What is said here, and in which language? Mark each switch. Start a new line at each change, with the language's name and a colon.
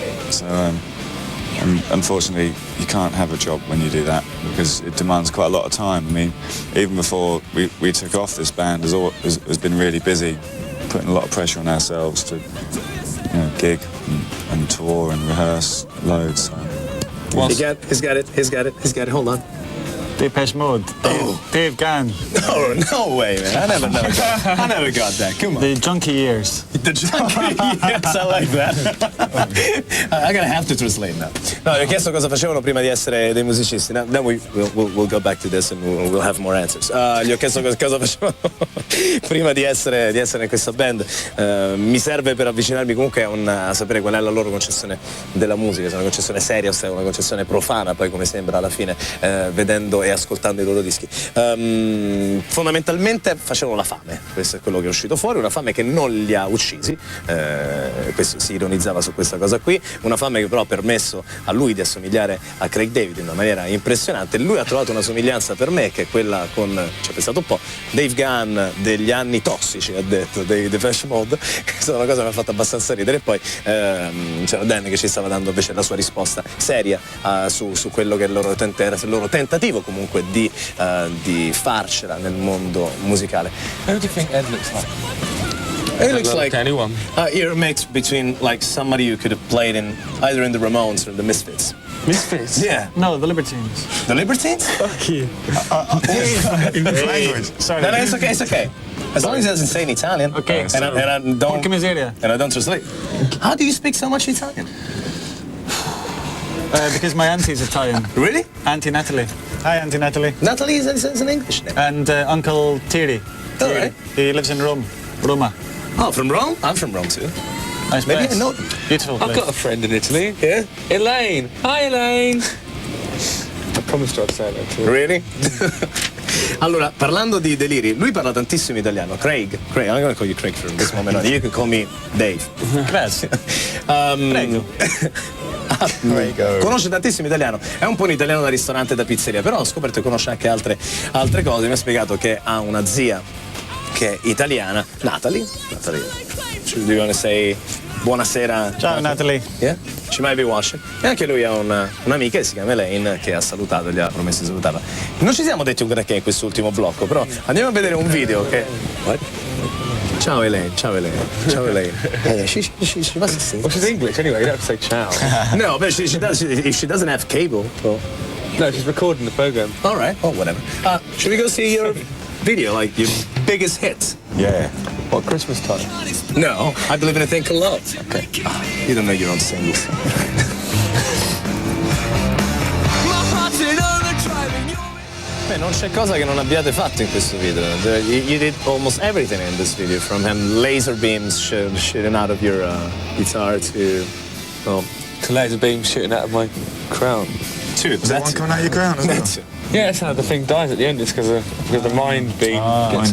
English: So, and unfortunately, you can't have a job when you do that because it demands quite a lot of time. I mean, even before we took off, this band has been really busy, putting a lot of pressure on ourselves to gig and tour and rehearse loads. So. He's got it. Hold on. Depeche Mode. Dave Gann. Oh, no way, man. I never got that. Come on. The Junkie Years. The junkie, yes, I like that. I'm gonna have to translate now.
Italian: No, ho chiesto cosa facevano prima di essere dei musicisti.
English: Now, then we'll go back to this and we'll have more answers.
Italian: Gli ho chiesto cosa facevano prima di essere in questa band. Mi serve per avvicinarmi comunque a sapere qual è la loro concezione della musica, se è una concezione seria o se è una concezione profana, poi come sembra alla fine, vedendo e ascoltando i loro dischi. Fondamentalmente facevano la fame, questo è quello che è uscito fuori, una fame che non li ha uccisi, questo si ironizzava su questa cosa qui, una fame che però ha permesso a lui di assomigliare a Craig David in una maniera impressionante. Lui ha trovato una somiglianza per me che è quella con, ci ha pensato un po', Dave Gann degli anni tossici, ha detto, dei Depeche Mode. Questa è una cosa che mi ha fatto abbastanza ridere. E poi c'era Dan che ci stava dando invece la sua risposta seria su quello che è il loro tentativo comunque di farcela nel mondo musicale.
English: Who do you think Ed looks like? It looks like anyone. You're a mix between like somebody you could have played in either in the Ramones or the Misfits. Misfits? Yeah. No, the Libertines. The Libertines? Fuck you. Language. Sorry. No, it's okay. As long as it doesn't say in Italian. Okay. And I don't.
Italian: Porca miseria.
English: And I don't translate. How do you speak so much Italian? Because my auntie's Italian. Really? Auntie Natalie. Hi, Auntie Natalie. Natalie is an English name. And Uncle Thierry. All right. He lives in Roma. Oh, from Rome? I'm from Rome too. Nice Maybe place. I know. Beautiful I've place. got a friend in Italy. Yeah? Elaine. Hi, Elaine. I promised I'd say that to her. Really?
Italian: Allora, parlando di deliri, lui parla tantissimo italiano.
English: Craig, I'm going to call you Craig from this moment on. You can call me Dave.
Italian: Grazie. Prego. Conosce tantissimo italiano, è un po' un italiano da ristorante e da pizzeria, però ho scoperto che conosce anche altre cose. Mi ha spiegato che ha una zia che è italiana, Natalie.
English: Do you want to say buonasera?
Italian: Ciao Natalie.
English: Yeah? She might be watching.
Italian: E anche lui ha un'amica che si chiama Elaine che ha salutato, gli ha promesso di salutarla. Non ci siamo detti un granché in quest'ultimo blocco, però andiamo a vedere un video che...
English: What? Ciao Elaine. She must sing. Well, she's English anyway, you don't have to say ciao. No, but she does. If she doesn't have cable, well... No, she's recording the program. All right. Oh, whatever. Should we go see your video, like your biggest hits? Yeah. What, Christmas time? No, I believe in a thing called love. Okay. You don't know your own singles.
Italian: Beh, non c'è cosa che non abbiate fatto in questo video.
English: You did almost everything in this video, from laser beams shooting out of your guitar to, well, To laser beam shooting out of my crown. to Was that one coming out of your crown as well? That's it. Yeah, that's how the thing dies at the end. It's because the mind beam gets